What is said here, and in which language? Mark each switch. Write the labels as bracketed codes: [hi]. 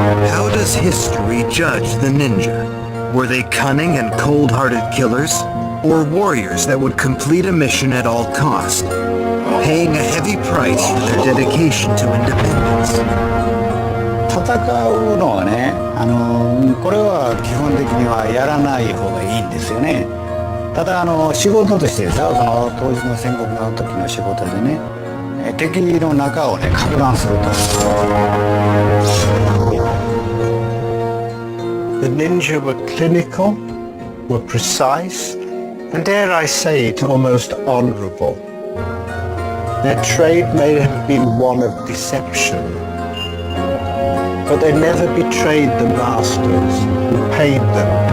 [en] How does history judge the ninja? Were they cunning and cold-hearted killers, or warriors that would complete a mission at all cost, paying a heavy price for their dedication to independence? [ja] 戦うのはね、これは基本的にはやらない方がいいんですよね。ただ仕事としてさ、その当時の戦国の時の仕事でね、敵の中をね、か乱すると。 [en] The ninja were clinical, were precise, and dare I say it, almost honourable. Their trade may have been one of deception, but they never betrayed the masters who paid them.